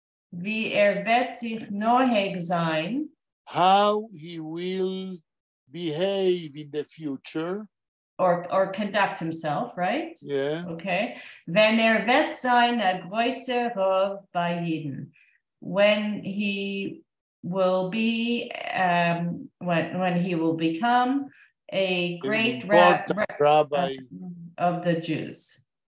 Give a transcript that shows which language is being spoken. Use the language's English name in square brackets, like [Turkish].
[Yiddish] Wie wird sich neuheg sein? [English] How he will behave in the future. Or conduct himself, right? Yeah. Okay. [Yiddish] Wenn wird sein a größer Rov bei Jeden. [English] When he will be, when he will become a great rabbi of the Jews.